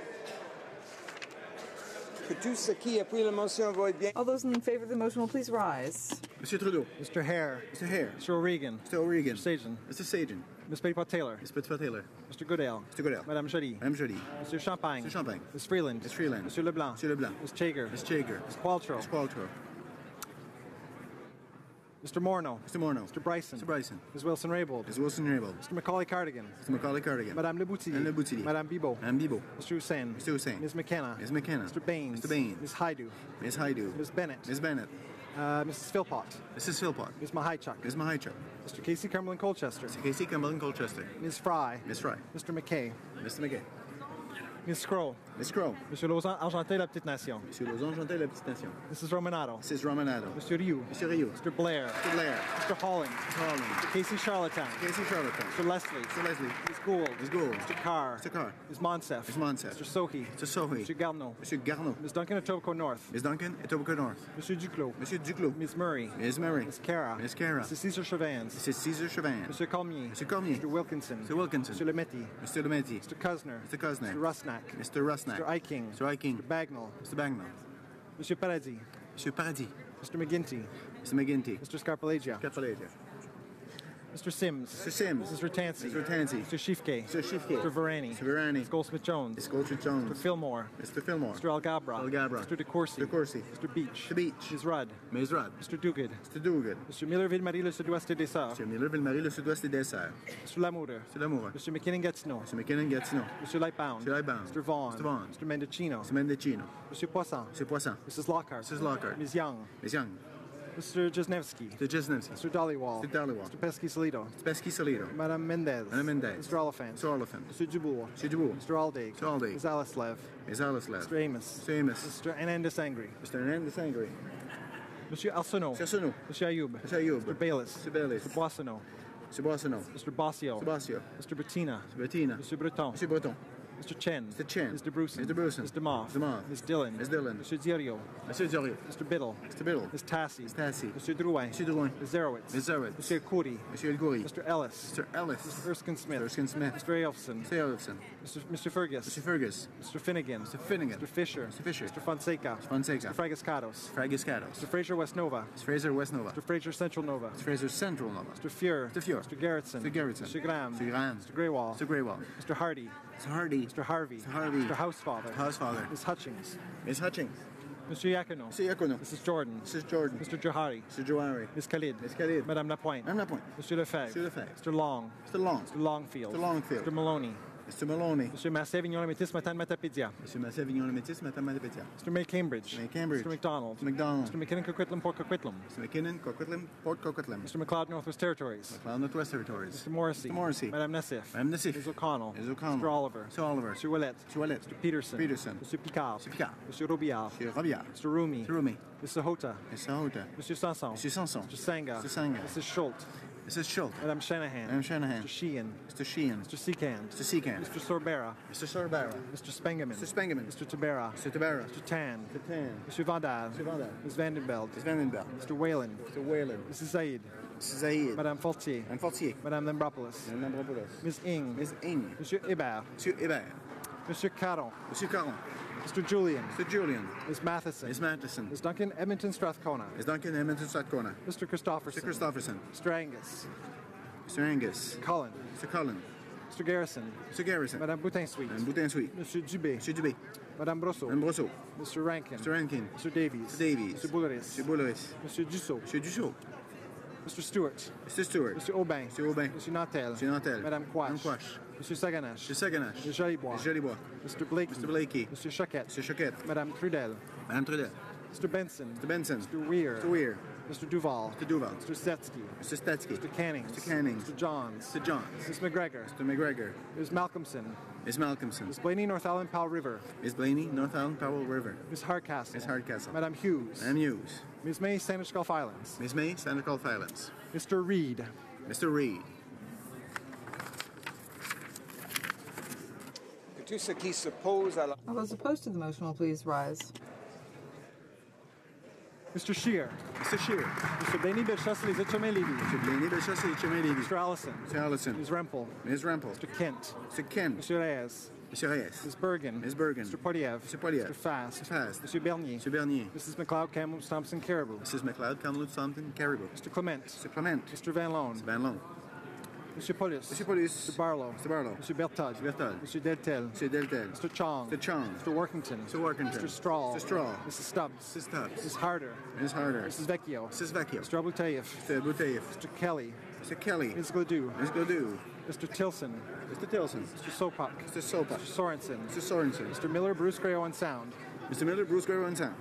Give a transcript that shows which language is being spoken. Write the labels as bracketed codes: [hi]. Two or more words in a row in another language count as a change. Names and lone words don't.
[en] All those in favor of the motion will please rise. Monsieur Trudeau. Mr. Hare. Mr. Hare. Mr. O'Regan. Mr. O'Regan. Mr. Sagen. Mr. Sagen. Ms. Petitpas-Taylor. Ms. Petitpas-Taylor. Mr. Goodale. Mr. Goodale. Madame Joly. Madame Joly. Mr. Champagne. Mr. Champagne. Ms. Freeland. Ms. Freeland. Mr. Leblanc. Mr. Leblanc. Ms. Chager. Ms. Chager. Ms. Qualtrough. Ms. Qualtrough. Mr. Morneau. Mr. Morneau. Mr. Bryson. Mr. Bryson. Ms. Wilson-Raybould. Ms. Wilson-Raybould. Mr. Macaulay-Cardigan. Mr. Macaulay-Cardigan. Madame Le Boutillier. Madame Le Boutillier. Madame Bibeau. Madame Bibeau. Mr. Hussain. Mr. Hussain. Ms. McKenna. Ms. McKenna. Mr. Baines. Mr. Baines. Ms. Haidu. Ms. Haidu. Ms. Bennett. Ms. Bennett. Mrs. Philpott. Mrs. Philpott. Ms. Mahichuk. Ms. Mahichuk. Mr. Casey Cumberland Colchester. Mr. Casey Cumberland Colchester. Ms. Fry. Ms. Fry. Mr. McKay. Mr. McKay. Ms. Scroll. Ms. Scroll. Monsieur Lausanne, Argentin, La Petite Nation. Monsieur Lausanne, Argentin, La Petite Nation. Mrs. Romanado. Mrs. Romanado. Monsieur Rioux. Monsieur Rioux. Mr. Blair. Mr. Blair. Mr. Holland. Mr. Holland. Mr. Casey Charlottetown. Casey Charlottetown. Mr. Leslie. Mr. Leslie. Ms. Gould. Ms. Gould. Mr. Carr. Mr. Carr. Ms. Monsef. Ms. Monsef. Mr. Sohi. Mr. Sohi. Mr. Garneau. Monsieur Garneau. Ms. Duncan, Etobicoke North. Ms. Duncan, Etobicoke North. Monsieur Duclos. Monsieur Duclos. Ms. Murray. Ms. Murray. Ms. Cara. Ms. Cara. Mrs. Cesar Chauvins. Mrs. Cesar Chauvin. Monsieur Cormier. Monsieur Cormier. Mr. Wilkinson. Mr. Wilkinson. Mr. Lemaitre. Mr. Lemaitre. Mr. Kusner. Mr. Kusner. Mr. Rusnak. Mr. Rusnak. Mr. Eiking. Mr. Eiking. Mr. Bagnall. Mr. Bagnall. Monsieur Paradis. Monsieur Paradis. Mr. McGinty. Mr. McGinty. Mr. Scarpalagia. Scarpalagia. Mr. Sims. Mr. Sims. Mrs. Ratansi. Mr. Ratansi. Mr. Shifke. Mr. Shifke. Mr. Varani. Mr. Varani. Ms. Goldsmith-Jones. Ms. Goldsmith-Jones. Mr. Fillmore. Mr. Fillmore. Mr. Algabra. Algabra. Mr. DeCourcy. DeCourcy. Mr. Beach. Mr. Beach. Ms. Rudd. Ms. Rudd. Mr. Duguid. Mr. Duguid. Mr. Miller-Ville-Marie, le sud-ouest et des Sœurs. Mr. Miller-Ville-Marie, le sud-ouest et des Sœurs. Mr. Lamoureux. Mr. Lamoureux. Mr. McKinnon-Gatineau. Mr. McKinnon-Gatineau. Mr. Lightbound. Mr. Lightbound. Mr. Vaughan. Mr. Vaughan. Mr. Mendocino. Mr. Mendocino. Mr. Poisson. Mr. Poisson. Mrs. Lockhart. Mrs. Lockhart. Ms. Young. Ms. Young. Mr. Jesnevsky. Mr. Jesnevsky. Mr. Dollywall. Mr. Dollywall. Mr. Pesky-Solido. Mr. Pesky-Solido. Madame Mendez. Madame Mendez. Mr. Oliphant. Mr. Oliphant. Mr. Dubourg. Mr. Dubourg. Mr. Aldig. Mr. Aldig. Ms. Alislev. Ms. Alislev. Mr. Amos. Mr. Amos. Mr. Hernandez Angry. Mr. Hernandez Angry. Monsieur Arsenault. Mr. Arsenault. Monsieur Ayoub. Mr. Ayoub. Mr. Bayless. Mr. Bayless. Mr. Boissonneau. Mr. Boissonneau. Mr. Bossio. Mr. Bossio. Mr. Bettina. Mr. Bettina. Mr. Breton. Mr. Breton. Mr. Chen. Mr. Chen. Mr. Bruson. Mr. Bruson. Mr. Moff. Mr. Moff. Ms. Dillon. Ms. Dillon. Mr. Zierio. Mr. Zoriot. Mr. Biddle. Mr. Biddle. Ms. Tassi. Ms. Tassi. Mr. Drouin. Mr. Drouin. Ms. Zerowitz. Ms. Zerowitz. Mr. Khoury. Mr. El Khoury. Mr. Ellis. Mr. Ellis. Mr. Erskine Smith. Mr. Erskine Smith. Mr. Elfson. Mr. Elfson. Mr. Fergus. Mr. Fergus. Mr. Finnegan. Mr. Finnegan. Mr. Fisher. Mr. Fisher. Mr. Fonseca. Mr. Fonseca. Mr. Fragascados. Fragiscados. Mr. Fraser West Nova. Mr. Fraser West Nova. Mr. Fraser Central Nova. Mr. Fraser Central Nova. Mr. Fuhr. Mr. Fuhr. Mr. Garrettson. Mr. Garrettson. Mr. Graham. Mr. Graham. Mr. Greywall. Mr. Greywall. Mr. Hardy. Mr. Hardy. Mr. Harvey. Mr. Harvey. Mr. Housefather. Housefather. Ms. Hutchings. Ms. Hutchings. Mr. Yacono. Mr. Yacono. Mrs. Jordan. Mrs. Jordan. Mr. Johari. Mr. Johari. Ms. Khalid. Ms. Khalid. Madame Lapointe. Madame Lapointe. Mr. Lefebvre. Mr. Lefebvre. Mr. Long. Mr. Long. Mr. Longfield. Mr. Longfield. Mr. Maloney. Mr. Maloney. Monsieur Massé-Vignon-Métis, Matane Matapédia. Monsieur Massé-Vignon-Métis, Matane Matapédia. Mr. May Cambridge. May Cambridge. Mr. McDonald. Mr. McDonald. Mr. McKinnon, Coquitlam, Port Coquitlam. Mr. McKinnon, Coquitlam, Port Coquitlam. Mr. McLeod, Northwest Territories. McLeod, Northwest Territories. Mr. Morrissey. Mr. Morrissey. Madame Nassif. Madame Nassif. Ms. O'Connell. Ms. O'Connell. Mr. Oliver. Mr. Oliver. Mr. Ouellette. Mr. Ouellette. Mr. Peterson. Peterson. Mr. Picard. Mr. Picard. Mr. Robillard. Mr. Robillard. Mr. Rumi. Mr. Rumi. Mr. Hota. Mr. Hota. Mr. Sanson. Mr. Sanson. Mr. Sanga. Mr. Sanga. Mrs. Schultz. Mrs. Schultz. Madame Shanahan. Madame Shanahan. Mr. Sheehan. Mr. Sheehan. Mr. Seacand. Mr. Seacand. Mr. Sorbera. Mr. Sorbara. Mr. Spengeman. Mr. Spengeman. Mr. Tabera. Mr. Tabara. Mr. Tan. Mr. Tan. Mr. Vandal. Mr. Vandal. Ms. Vandenbeld. Ms. Vandenbeld. Mr. Whalen. Mr. Whalen. Mrs. Zaid. Mrs. Zaid. Madame Fortier. Madame Fortier. Madame Lambropoulos. Madame Lambropoulos. Ms. Ing. Ms. Ing. Monsieur Hébert. Monsieur Hébert. Monsieur Caron. Monsieur Caron. Mr. Julian. Mr. Julian. Ms. Matheson. Ms. Matheson. Ms. Duncan, Edmonton, Strathcona. Ms. Duncan, Edmonton, Strathcona. Mr. Christopherson. Mr. Christopherson. Mr. Angus. Mr. Angus. Cullen. Mr. Cullen. Mr. Garrison. Mr. Garrison. Madame Boutin-Sweet. Madame Boutin-Sweet. Monsieur Dubé. Monsieur Dubé. Madame Brosseau. Madame Brosseau. Mr. Rankin. Mr. Rankin. Mr. Davies. Mr. Davies. Mr. Bouleris. Mr. Bouleris. Monsieur Dussault. Monsieur Dussault. Mr. Stewart. Mr. Stewart. Mr. Aubin. Mr. Aubin. Monsieur Nantel. Monsieur Nantel. Madame Quash. Madame Quash. Monsieur Saganache. Monsieur Saganache. Mr. Jolibois. Mr. Jolibois. Mr. Blakey. Mr. Blakey. Monsieur Choquette. Mr. Choquette. Madame Trudel. Madame Trudel. Mr. Benson. Mr. Benson. Mr. Weir. Mr. Weir. Mr. Duval. Mr. Duval. Mr. Stetsky. Mr. Stetsky. Mr. Canning. Mr. Canning. Mr. Johns. Mr. Johns. Ms. McGregor. Mr. McGregor. Ms. Malcolmson. Ms. Malcolmson. Ms. Blaney, North Island, Powell River. Ms. Blaney, North Island, Powell River. Ms. Hardcastle. Ms. Hardcastle. Madame Hughes. Madame Hughes. Ms. May, Sandwich Gulf Islands. Ms. May, Santa Gulf Islands. Mr. Reid. Mr. Reid. All those opposed to the motion will please rise. Mr. Scheer. Mr. Scheer. Mr. Blaney, Bellechasse, Les Etchemins-Lévis. Mr. Blaney, Bellechasse, Les Etchemins-Lévis. Mr. Allison. Mr. Allison. Ms. Rempel. Ms. Rempel. Mr. Kent. Mr. Kent. Monsieur Reyes. Mr. Reyes. Ms. Bergen. Ms. Bergen. Mr. Poiliev. Mr. Poiliev. Mr. Fast. Mr. Fast. Monsieur Bernier. Mr. Bernier. Mrs. McLeod, Kamloops, Thompson, Caribou. Mrs. McLeod, Kamloops, Thompson, Caribou. Mr. Clement. Mr. Clement. Mr. Van Loan. Mr. Van Loan. Monsieur Polis. Monsieur Polis. Mr. Barlow. Mr. Barlow. Monsieur Bertod. Mr. Bertod. Monsieur Deltel. Mr. Deltel. Mr. Chong. Mr. Chong. Mr. Workington. Mr. Workington. Mr. Strahl. Mr. Strahl. Mrs. Stubbs. Mrs. Stubbs. Mrs. Harder. Ms. Harder. Mrs. Vecchio. Mrs. Vecchio. Mr. Abutayev. Mr. Bouteilleff. Mr. Kelly. Mr. Kelly. Ms. Gledoux. Ms. Gledoux. Mr. Tilson. Mr. Tilson. Mr. Sopak. Mr. Sopak. Mr. Sorensen. Mr. Sorensen. Mr. Miller, Bruce Gray, Owen Sound. Mr. Miller, Bruce Gray, Owen Sound.